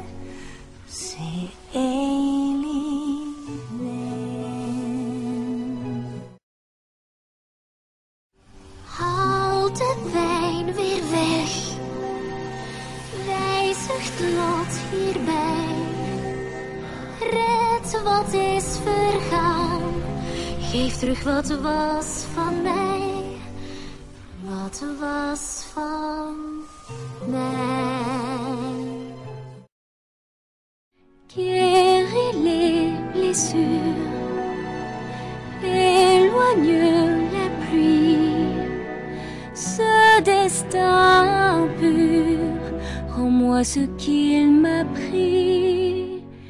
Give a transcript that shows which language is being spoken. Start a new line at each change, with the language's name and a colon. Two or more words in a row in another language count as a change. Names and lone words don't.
Dutch: Haal de pijn weer weg, wijzig het lot hierbij. Red wat is vergaan, geef terug wat was van mij, wat was van mij.
French: Guéris les blessures, éloigne la pluie, ce destin pur, rends-moi ce qu'il m'a pris.